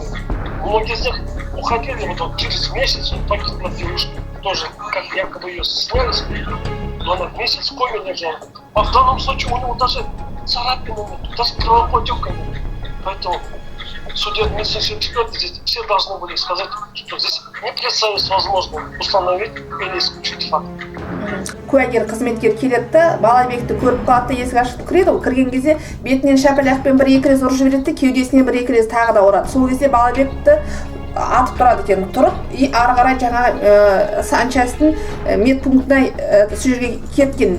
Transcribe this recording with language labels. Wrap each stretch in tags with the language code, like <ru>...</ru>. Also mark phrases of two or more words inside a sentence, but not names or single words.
<ru>Многие из них уходили, вот через месяц он погибла девушка, тоже как якобы ее сняли, но она месяц в коме лежала. А в данном случае у него даже царапины нет, даже кровоподтека нет. Поэтому судебно-медицинские эксперты здесь все должны были сказать, что здесь не представляется возможным установить или исключить факт.</ru> <kk>Куәгер қызметкер келеді, Балабекті көріп қалады, есік ашып кіреді, кірген кезде бетінен шапалақпен 1-2 рет ұрып жібереді, кеудесінен 1-2 рет тағы да ұрады. Сол кезде Балабекті атып тұрады екен, тұрып, и ары қарай жаңа санчастың медпунктіне сол жерге кеткен.</kk>